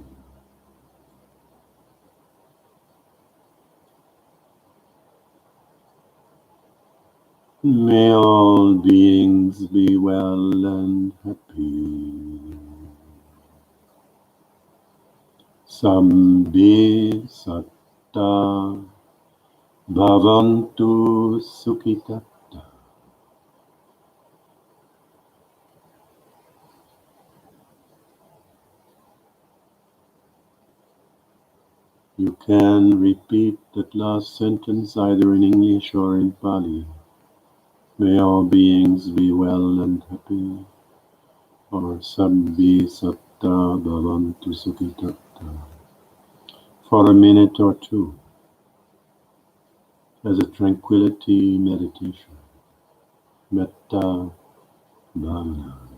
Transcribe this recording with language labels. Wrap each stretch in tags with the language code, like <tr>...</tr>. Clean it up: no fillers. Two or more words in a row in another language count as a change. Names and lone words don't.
<en>May all beings be well and happy.</en> <pi>Sambe satta bhavantu sukhitatta.</pi> <en>You can repeat that last sentence either in English or in Pali. May all beings be well and happy, or</en> <pi>Sabbi Satta Bhavantu Sukhitatta,</pi> <en>for a minute or two as a tranquility meditation,</en> <pi>metta bhavana.</pi>